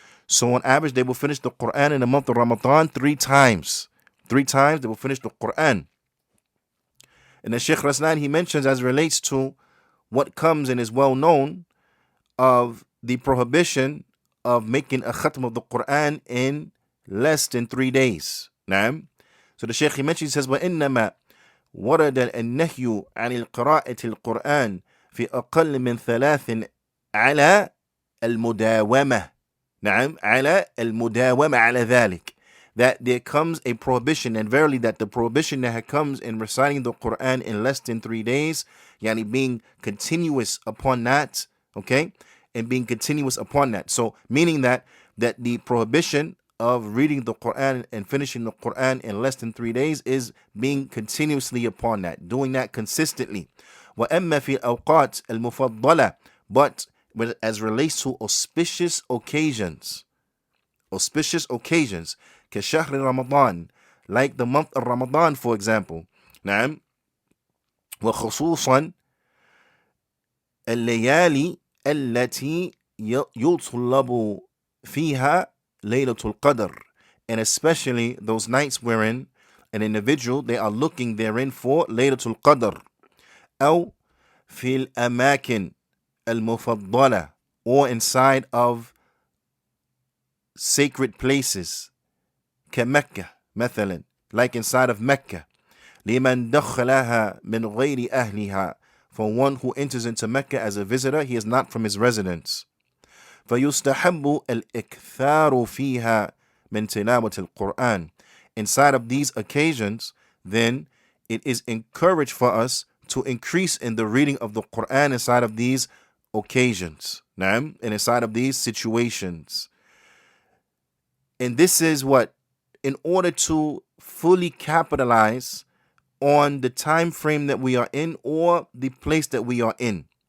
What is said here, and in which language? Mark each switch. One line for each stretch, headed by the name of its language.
English: So on average, they will finish the Quran in the month of Ramadan 3 times. 3 times they will finish the Quran. And the Shaykh Raslan, he mentions as relates to what comes and is well known of the prohibition of making a khatam of the Quran in less than 3 days. So the Shaykh, he mentions, he says,
Arabic: وَإِنَّمَا وَرَدَ النَّهْيُ عَنِ الْقِرَاءَةِ الْقُرْآنِ في أقل من 3 على المداومة. على المداومة على ذلك.
English: That there comes a prohibition, and verily that the prohibition that comes in reciting the Quran in less than 3 days, yani being continuous upon that, okay, and being continuous upon that. So meaning that the prohibition of reading the Quran and finishing the Quran in less than 3 days is being continuously upon that, doing that consistently.
Arabic: وَأَمَّا فِي الْأَوْقَاتِ الْمُفَضَّلَةِ.
English: But as relates to auspicious occasions,
Arabic: كشهر
English: Ramadan, like the month of Ramadan, for example.
Arabic: وخصوصا الليالي التي يطلب فيها ليلة القدر.
English: And especially those nights wherein an individual, they are looking therein for ليلة القدر.
Arabic: أو في الأماكن المفضلة,
English: or inside of sacred places.
Arabic: كمكة مثلا,
English: like inside of Mecca.
Arabic: لمن دخلها من غير أهلها.
English: For one who enters into Mecca as a visitor, he is not from his residence.
Arabic: فيستحب الإكثار فيها من تلاوة القرآن.
English: Inside of these occasions, then it is encouraged for us to increase in the reading of the Quran inside of these occasions, and inside of these situations. And this is what? In order to fully capitalize on the time frame that we are in or the place that we are in.